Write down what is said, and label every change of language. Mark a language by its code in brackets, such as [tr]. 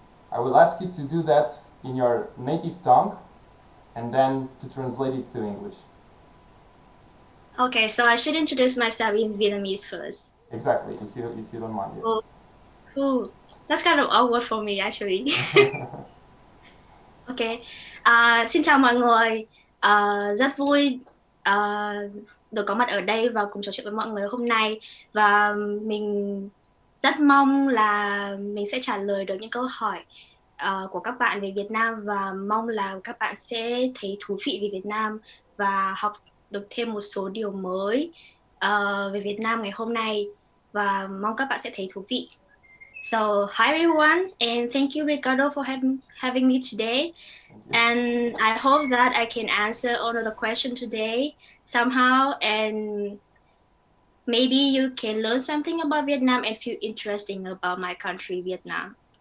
[en] I will ask you to do that in your native tongue and then to translate it to English. Okay, so I should introduce myself in Vietnamese first. Exactly, if you don't mind. Oh, cool. That's kind of awkward for me actually. Yeah. [vi] Ok, xin chào mọi người. Rất vui được có mặt ở đây và cùng trò chuyện với mọi người hôm nay. Và mình rất mong là mình sẽ trả lời được những câu hỏi của các bạn về Việt Nam và mong là các bạn sẽ thấy thú vị về Việt Nam và học được thêm một số điều mới về Việt Nam ngày hôm nay và mong các bạn sẽ thấy thú vị. [en] So, hi everyone, and thank you, Ricardo, for having me today. Thank you. And I hope that I can answer all of the questions today somehow, and maybe you can learn something about Vietnam and feel interesting about my country, Vietnam.